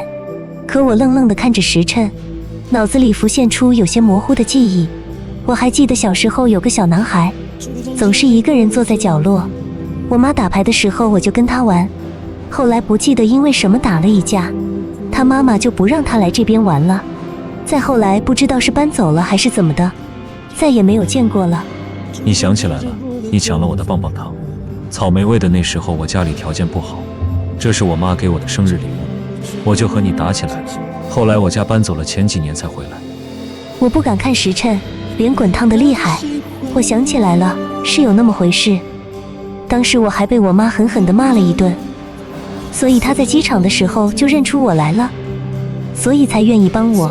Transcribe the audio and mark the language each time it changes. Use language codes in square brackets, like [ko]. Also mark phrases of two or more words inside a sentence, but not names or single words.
[zh] 可我愣愣地看着時辰，腦子裡浮現出有些模糊的記憶。我還記得小時候有個小男孩，總是一個人坐在角落，我媽打牌的時候我就跟他玩，後來不記得因為什麼打了一架，他媽媽就不讓他來這邊玩了。再後來不知道是搬走了還是怎麼的，再也沒有見過了。你想起来了，你搶了我的棒棒糖，草莓味的。那時候我家裡條件不好，這是我媽給我的生日禮物，我就和你打起來了。後來我家搬走了，前幾年才回來。我不敢看時辰，臉滾燙得厲害。我想起來了，是有那麼回事。當時我還被我媽狠狠地罵了一頓，所以她在機場的時候就認出我來了，所以才願意幫我。